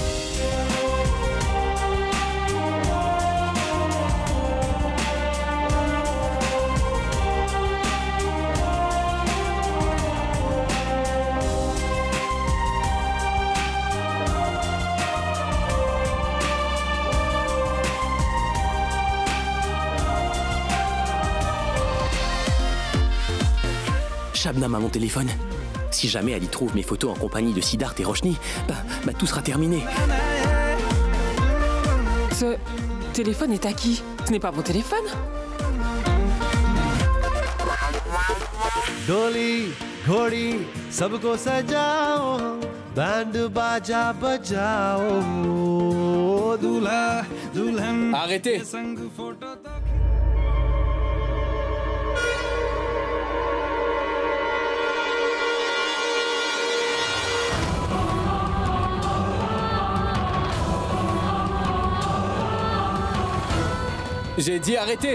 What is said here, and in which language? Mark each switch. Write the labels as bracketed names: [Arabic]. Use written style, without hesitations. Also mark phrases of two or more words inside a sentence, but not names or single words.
[French] Shabnam a mon téléphone. Si jamais elle y trouve mes photos en compagnie de Siddharth et Roshni, bah tout sera terminé. Ce téléphone est à qui? Ce n'est pas mon téléphone? [Hindi] डोली घोड़ी सबको सजाओ बैंड बाजा बजाओ दूल्हा दुल्हन [French] Arrêtez! [Hindi] संग फोटो तक [French] J'ai dit arrêtez!